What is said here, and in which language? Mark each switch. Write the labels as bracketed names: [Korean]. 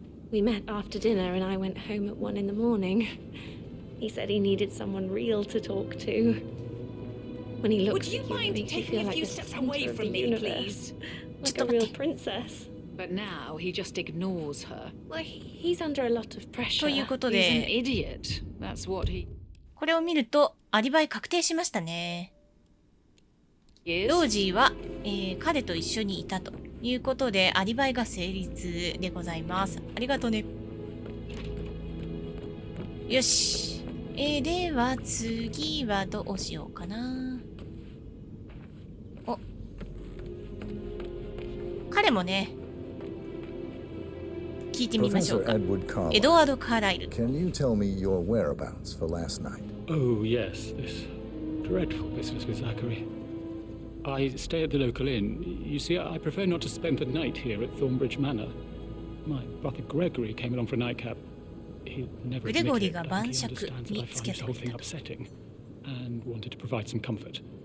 [English] We met after dinner and I went home at 1 a.m. He said he needed someone real to talk to. When he looks at you, he makes you feel like the center of the universe. Like a real princess. But now he just ignores her. Well, he's under a lot of pressure. [Japanese] ということで [English] He's an idiot. That's what he... [Japanese] これを見るとアリバイ確定しましたね。ロージーは、彼と一緒にいたということでアリバイが成立でございます。ありがとうね。よし。では次はどうしようかな。お。彼もね。聞いてみましょうか。エドワード・カーライル。 [English] Can you tell me your whereabouts for last night? Oh, yes, this dreadful business with Zachary. I stay at the local inn. You see, I prefer not to spend the night here at Thornbridge Manor. My brother Gregory came along for a nightcap. He'd never admit it, but he understands that I find this whole thing upsetting and wanted to provide some comfort.